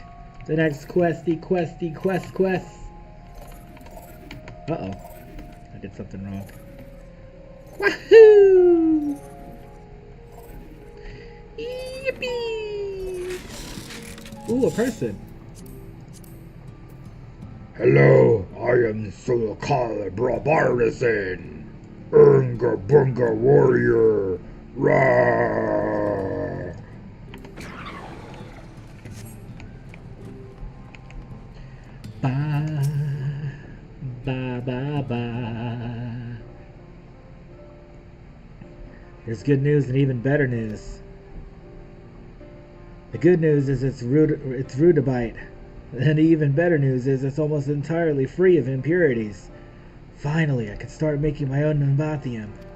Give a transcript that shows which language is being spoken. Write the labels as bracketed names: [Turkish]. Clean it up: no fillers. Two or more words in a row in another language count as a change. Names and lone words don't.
[English] The next quest. Uh-oh. I did something wrong. Wahoo! Yippee! Ooh, a person. Hello, I am Sulakala Barbarison, Unga Bunga Warrior, Rah! Ba, ba, ba, ba. There's good news and even better news. The good news is it's rudabite. And the even better news is it's almost entirely free of impurities. Finally, I can start making my own Nambathium.